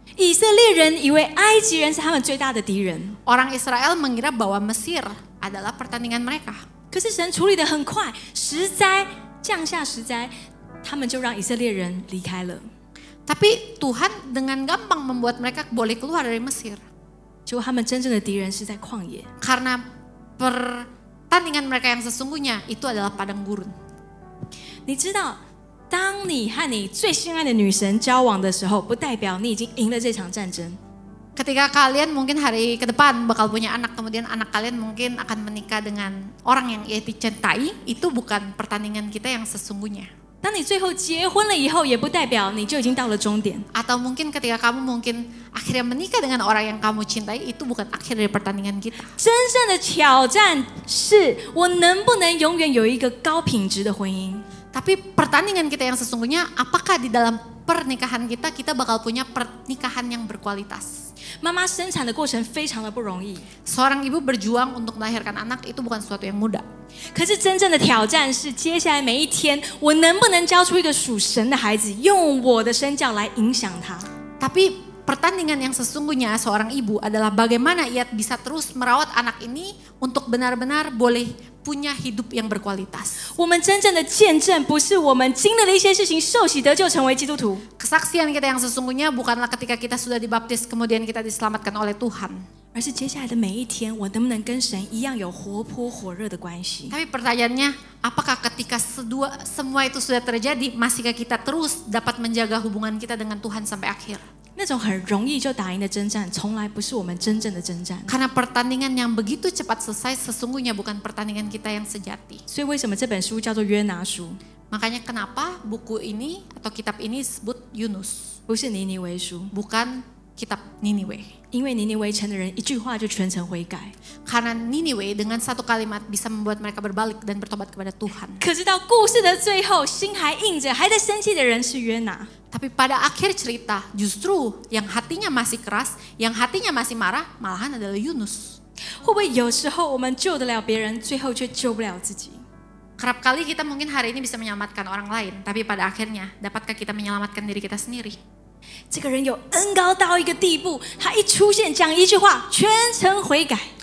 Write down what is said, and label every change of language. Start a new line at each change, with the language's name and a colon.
Chinese: 以色列人以为埃及人是他们最大的敌人，
Indonesian: Orang Israel mengira bahwa Mesir adalah pertandingan mereka.
Chinese: 可是神处理得很快，石灾降下石灾，他们就让以色列人离开了。
Indonesian: Tapi Tuhan dengan gampang membuat mereka boleh keluar dari Mesir.
Chinese: 结果他们真正的敌人是在旷野。
Indonesian: Karena pertandingan mereka yang sesungguhnya itu adalah padang gurun.
Chinese: 你知道，当你和你最心爱的女神交往的时候，不代表你已经赢了这场战争。
Indonesian: Ketika kalian mungkin hari ke depan bakal punya anak, kemudian anak kalian mungkin akan menikah dengan orang yang ia dicintai, itu bukan pertandingan kita yang sesungguhnya.
Chinese: 当你最后结婚了以后，也不代表你就已经到了终点。
Indonesian: Atau mungkin ketika kamu mungkin akhirnya menikah dengan orang yang kamu cintai, itu bukan akhir dari pertandingan kita.
Chinese: 真正的挑战是我能不能永远有一个高品质的婚姻。
Indonesian: Tapi pertandingan kita yang sesungguhnya, apakah di dalam pernikahan kita bakal punya pernikahan yang berkualitas?
Chinese: 妈妈生产的过程非常的不容易，
Indonesian: Seorang ibu berjuang untuk melahirkan anak itu bukan sesuatu yang mudah.
Chinese: 可是真正的挑战是，接下来每一天，我能不能教出一个属神的孩子，用我的身教来影响他。
Indonesian: Tapi pertandingan yang sesungguhnya seorang ibu adalah bagaimana ia bisa terus merawat anak ini untuk benar-benar boleh punya hidup yang berkualitas.
Chinese: 我们真正的见证，不是我们经历了一些事情，受洗得救成为基督徒，
Indonesian: Kesaksian kita yang sesungguhnya bukanlah ketika kita sudah dibaptis kemudian kita diselamatkan oleh Tuhan.
Chinese: 而是接下来的每一天，我能不能跟神一样有活泼火热的关系？
Indonesian: Tapi pertanyaannya, apakah ketika semua itu sudah terjadi, masihkah kita terus dapat menjaga hubungan kita dengan Tuhan sampai akhir?
Chinese: 那种很容易就打赢的征战，从来不是我们真正的征战。
Indonesian: Karena pertandingan yang begitu cepat selesai sesungguhnya bukan pertandingan kita yang sejati.
Chinese: 所以为什么这本书叫做约拿书，
Indonesian: Makanya kenapa buku ini atau kitab ini disebut Yunus,
Chinese: 不是尼尼微书？
Indonesian: bukan kitab Niniwe.
Chinese: 因为尼尼微城的人一句话就全城悔改。
Indonesian: Karena Niniwe dengan satu kalimat bisa membuat mereka berbalik dan bertobat kepada Tuhan.
Chinese: 可是到故事的最后，心还硬着，还在生气的人是约拿。
Indonesian: Tapi pada akhir cerita justru yang hatinya masih keras, yang hatinya masih marah malahan adalah Yunus.
Chinese: 会不会有时候我们救得了别人，最后却救不了自己？
Indonesian: Kerap kali kita mungkin hari ini bisa menyelamatkan orang lain, tapi pada akhirnya dapatkah kita menyelamatkan diri kita sendiri?
Chinese: 这个人有恩高到一个地步，他一出现讲一句话，全城悔改。